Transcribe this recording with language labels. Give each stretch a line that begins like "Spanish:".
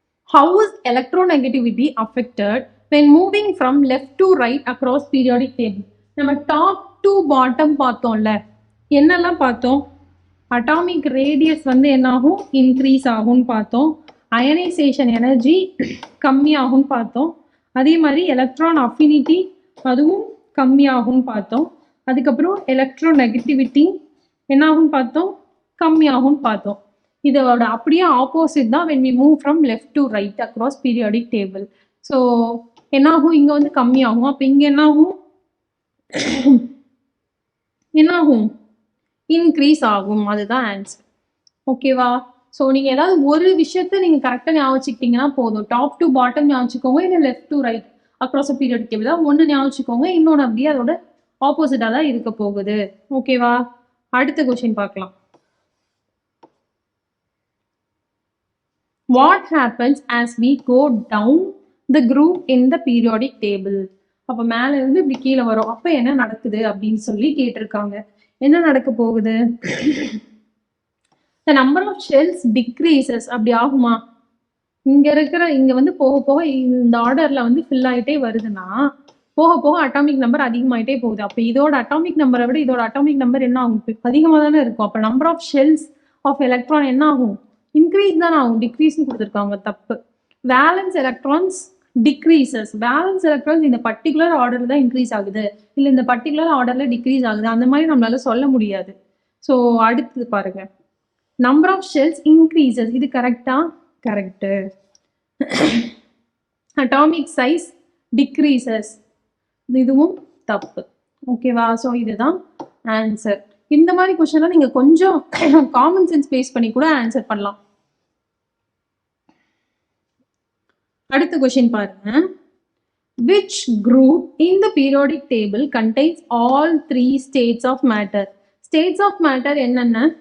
English: How is electronegativity affected when moving from left to right across periodic table?
Tamil: நம்ம top to bottom பார்த்தோம்ல, என்னெல்லாம் பார்த்தோம்? Atomic radius வந்து என்னாகும், இன்க்ரீஸ் ஆகும்னு பார்த்தோம். அயனைசேஷன் எனர்ஜி கம்மியாகும்னு பார்த்தோம். அதே மாதிரி எலக்ட்ரான் அஃபினிட்டி அதுவும் கம்மியாகும்னு பார்த்தோம். அதுக்கப்புறம் எலக்ட்ரோநெகட்டிவிட்டி என்னாகும்னு பார்த்தோம், கம்மியாகும்னு பார்த்தோம். இதோட அப்படியே ஆப்போசிட் தான்
English: when we move from left to right across periodic table.
Tamil: So என்னாகும், இங்கே வந்து கம்மியாகும். அப்போ இங்கே என்னாகும், என்னாகும், இன்க்ரீஸ் ஆகும். அதுதான் ஆன்சர். ஓகேவா? ஸோ நீங்கள் ஏதாவது ஒரு விஷயத்த நீங்கள் கரெக்டாக ஞாபகிச்சிக்கிட்டீங்கன்னா போதும். டாப் டு பாட்டம் ஞாபகிச்சிக்கோங்க, இல்லை left to right across periodic table தான் ஒன்று ஞாபகிச்சிக்கோங்க, இன்னொன்று அப்படியே அதோட ஆப்போசிட்டாக தான் இருக்க போகுது. ஓகேவா? அடுத்த கொஸ்டின் பார்க்கலாம்.
English: What happens as we go down the group in the periodic table?
Tamil: அப்போ மேலே இருந்து இப்படி கீழே வரும், அப்போ என்ன நடக்குது அப்படின்னு சொல்லி கேட்டிருக்காங்க. என்ன நடக்க போகுது?
English: the number of shells decreases.
Tamil: அப்படி ஆகுமா? இங்க வந்து போக போக இந்த ஆர்டர்ல வந்து ஃபில் ஆகிட்டே வருதுன்னா போக போக அட்டாமிக் நம்பர் அதிகமாயிட்டே போகுது. அப்போ இதோட அட்டாமிக் நம்பரை விட இதோட அட்டாமிக் நம்பர் என்ன ஆகும், அதிகமாக தானே இருக்கும். அப்போ number of shells of electron என்ன ஆகும், இன்க்ரீஸ் தானே ஆகும். டிக்ரீஸ்னு கொடுத்துருக்காங்க, தப்பு. Valence electrons decreases. Valence electrons இந்த பர்டிகுலர் ஆர்டர் தான் இன்க்ரீஸ் ஆகுது, இல்லை இந்த பர்டிகுலர் ஆர்டர்ல டிக்ரீஸ் ஆகுது, அந்த மாதிரி நம்மளால சொல்ல முடியாது. ஸோ அடுத்தது பாருங்க, நம்பர் ஆஃப் ஷெல்ஸ் இன்க்ரீசஸ். இது கரெக்டா? கரெக்டு. அட்டாமிக் சைஸ் டிக்ரீசஸ், இதுவும் தப்பு. ஓகேவா? ஸோ இதுதான் ஆன்சர். இந்த மாதிரி கொஸ்டின்லாம் நீங்க கொஞ்சம் காமன் சென்ஸ் பேஸ் பண்ணி கூட ஆன்சர் பண்ணலாம். அடுத்த கொஸ்டின் பாருங்க.
English: Which group in the periodic table contains all 3 states of matter? States of matter
Tamil: என்னென்ன?